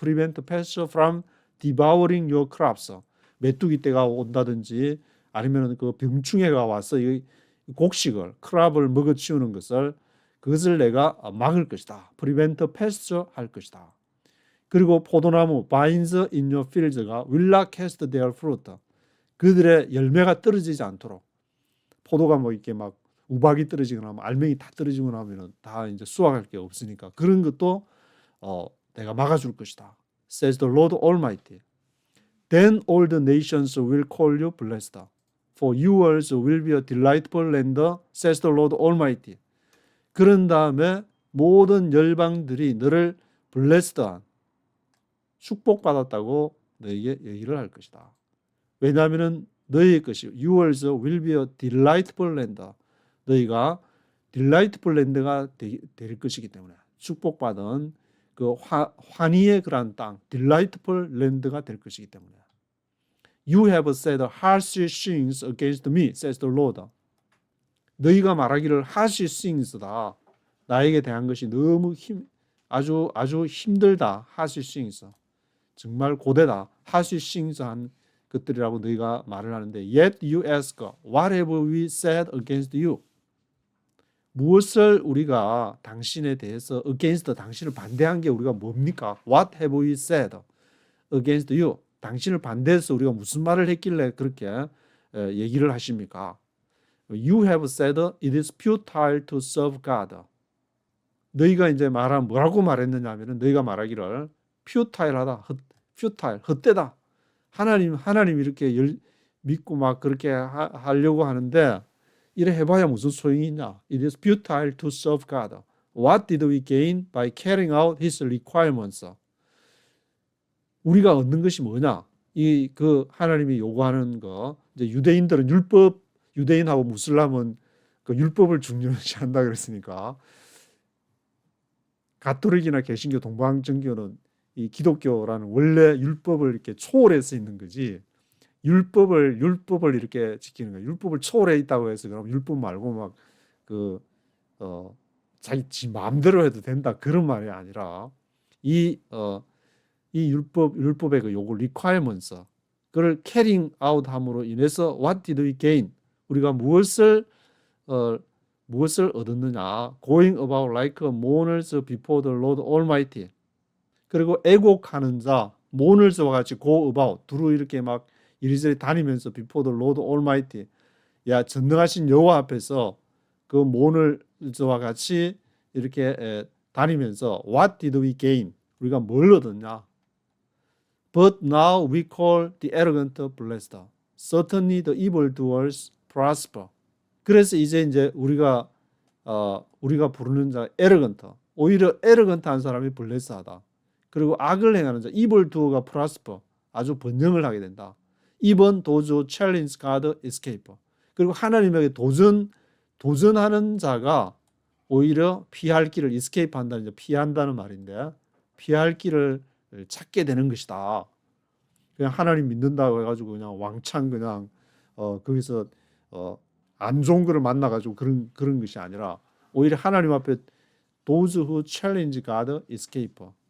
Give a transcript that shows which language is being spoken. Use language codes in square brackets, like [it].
[en] Prevent pest from devouring your crops. [ko] 메뚜기 떼가 온다든지 아니면 그 병충해가 와서 이 곡식을, 크랍을 먹어치우는 그것을 내가 막을 것이다. [en] Prevent pest [ko] 할 것이다. 그리고 포도나무 [en] vines in your fields가 will not cast their fruit. [ko] 그들의 열매가 떨어지지 않도록, 포도가 뭐 이렇게 막 우박이 떨어지거나 알맹이 다 떨어지거나 하면은 다 이제 수확할 게 없으니까 그런 것도 내가 막아줄 것이다. [en] Says the Lord Almighty. Then all the nations will call you blessed, for yours will be a delightful land, says the Lord Almighty. [ko] 그런 다음에 모든 열방들이 너를 blessed한, 축복받았다고 너에게 얘기를 할 것이다. 왜냐하면 너희의 것이 [en] yours will be a delightful land, [ko] 너희가 delightful land가 될 것이기 때문에, 축복받은 그 환희의 그러한 땅, delightful land가 될 것이기 때문에. [en] You have said harsh things against me, says the Lord. [ko] 너희가 말하기를 harsh things다. 나에게 대한 것이 너무 아주 힘들다. harsh things. 정말 고되다. [en] harsh things한 [ko] 것들이라고 너희가 말을 하는데 [en] yet you ask, what have we said against you? [ko] 무엇을 우리가 당신에 대해서 against, 당신을 반대한 게 우리가 뭡니까? [en] What have we said against you? [ko] 당신을 반대해서 우리가 무슨 말을 했길래 그렇게 얘기를 하십니까? [en] You have said it is futile to serve God. [ko] 너희가 이제 뭐라고 말했느냐 하면은 너희가 말하기를 futile하다, futile, 헛되다. 하나님 이렇게 믿고 막 그렇게 하려고 하는데 이래 해봐야 무슨 소용이 있냐? [en] It is futile to serve God. What did we gain by carrying out His requirements? [ko] 우리가 얻는 것이 뭐냐? 그 하나님이 요구하는 거. 이제 유대인들은 유대인하고 무슬람은 그 율법을 중요시한다 그랬으니까 가톨릭이나 개신교, 동방정교는 이 기독교라는 원래 율법을 이렇게 초월해서 있는 거지. 율법을 이렇게 지키는 거야. 율법을 초월해 있다고 해서 그럼 율법 말고 막 자기 마음대로 해도 된다 그런 말이 아니라 이 율법의 그 요구 requirements 그걸 carrying out 함으로 인해서 [en] what did we gain? [ko] 우리가 무엇을 얻었느냐? [en] Going about like mourners before the Lord Almighty. [ko] 그리고 애곡하는 자, mourners와 같이 go about 두루 이렇게 막 이리저리 다니면서 [en] before the Lord Almighty. [ko] 야, 전능하신 여호와 앞에서 그 mourners와 같이 이렇게 다니면서 [en] what did we gain? [ko] 우리가 뭘 얻었냐? [en] But now we call the arrogant blessed. Certainly the evildoers prosper. [ko] 그래서 이제 우리가 부르는 자 arrogant. 오히려 arrogant한 사람이 blessed하다. 그리고 악을 행하는 자 evildoer가 prosper. 아주 번영을 하게 된다. [en] Even those who challenge God escape. [ko] 그리고 하나님에게 도전하는 자가 오히려 피할 길을 escape 한다는 이제 피한다는 말인데 피할 길을 찾게 되는 것이다. 그냥 하나님 믿는다고 해가지고 그냥 왕창 그냥 거기서 안 좋은 거를 만나가지고 그런 것이 아니라 오히려 하나님 앞에 [en] those who challenge God escape.